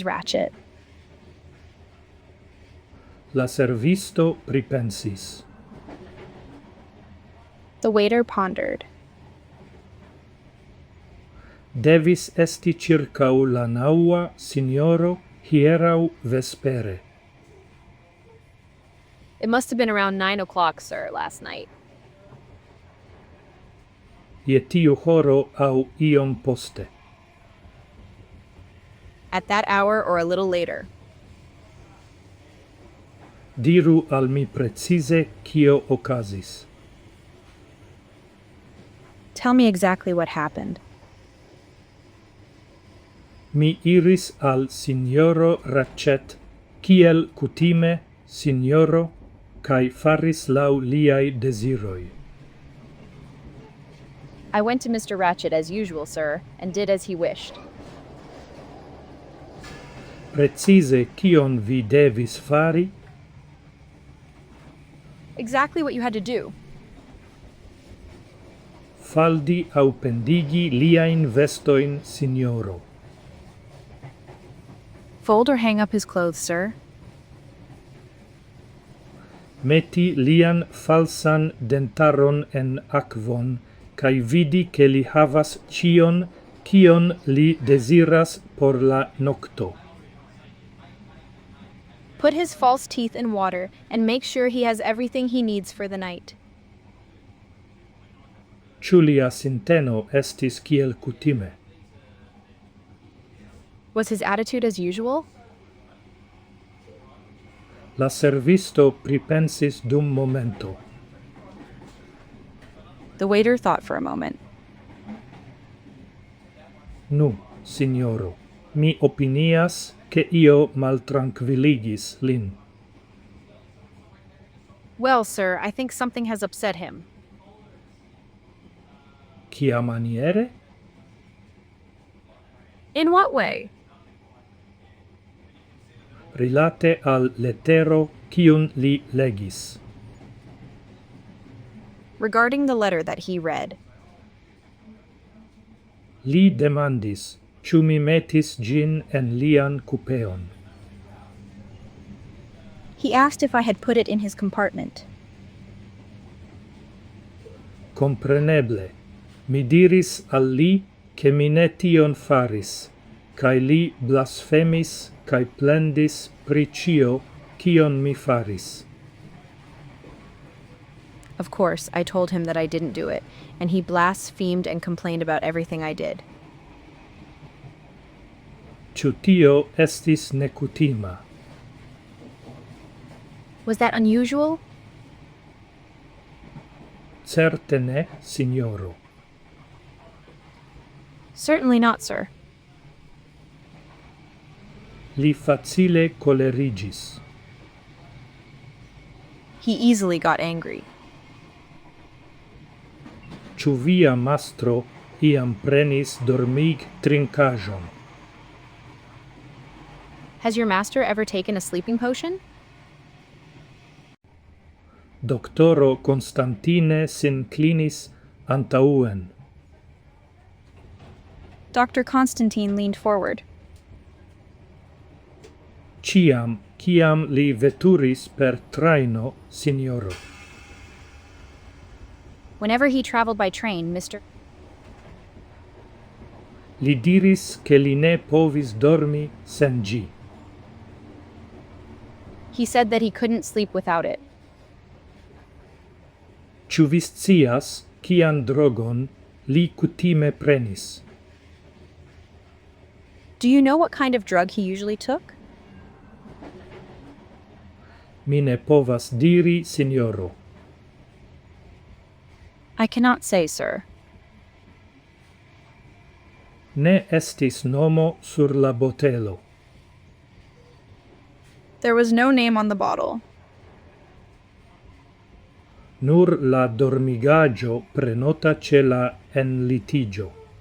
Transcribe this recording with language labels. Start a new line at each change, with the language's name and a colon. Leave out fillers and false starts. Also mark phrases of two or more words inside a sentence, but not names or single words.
English: Ratchet.
Esperanto: La servisto pripensis.
English: The waiter pondered.
Esperanto: Devis esti circau la naŭa, signoro, hieraŭ vespere.
English: It must have been around 9 o'clock, sir, last night.
Esperanto: Je tiu horo aŭ iom poste.
English: At that hour or a little later.
Esperanto: Diru al mi precize kio okazis.
English: Tell me exactly what happened.
Esperanto: Mi iris al signoro Ratchet, kiel kutime, signoro, kaj faris laŭ liaj deziroj.
English: I went to Mr. Ratchet as usual, sir, and did as he wished.
Esperanto: Precize kion vi devis fari?
English: Exactly what you had to do.
Esperanto: Faldi aŭ pendigi liajn vestojn, signoro.
English: Fold or hang up his clothes, sir.
Esperanto: Meti lian falsan dentaron en akvon, kaj vidi ke li havas ĉion, kion li deziras por la nokto.
English: Put his false teeth in water and make sure he has everything he needs for the night.
Esperanto: Ĉu lia sinteno estis kiel kutime?
English: Was his attitude as usual?
Esperanto: La servisto pripensis dum momento.
English: The waiter thought for a moment.
Esperanto: Nu, signoro, mi opinias ke io maltrankviligis lin.
English: Well, sir, I think something has upset him.
Esperanto: Kiamaniere?
English: In what way?
Esperanto: Rilate al letero kiun li legis.
English: Regarding the letter that he read.
Esperanto: Li demandis, ĉu mi metis ĝin en lian kupeon.
English: He asked if I had put it in his compartment.
Esperanto: Compreneble, mi diris al li ke mi ne tion faris, kaj li blasfemis kaj plendis pri ĉio, kion mi faris.
English: Of course, I told him that I didn't do it, and he blasphemed and complained about everything I did.
Esperanto: Ĉu tio estis nekutima?
English: Was that unusual?
Esperanto: Certe ne, signoro.
English: Certainly not, sir.
Esperanto: Li facile kolerigis.
English: He easily got angry.
Esperanto: Ĉu via mastro iam prenis dormig-trinkaĵon?
English: Has your master ever taken a sleeping potion?
Esperanto: Doktoro Konstantine s'inclinis antaŭen.
English: Dr. Constantine leaned forward.
Esperanto: Ciam, kiam li veturis per trajno, signoro.
English: Whenever he traveled by train, Mr.
Esperanto: Li diris ke li ne povis dormi sen ĝi.
English: He said that he couldn't sleep without it.
Esperanto: Ĉu vi scias, kian drogon li kutime prenis?
English: Do you know what kind of drug he usually took?
Esperanto: Mi ne povas diri, signoro.
English: I cannot say, sir.
Esperanto: Ne estis nomo sur la botelo.
English: There was no name on the bottle.
Esperanto: Nur la dormigaggio prenota ce la en litigio.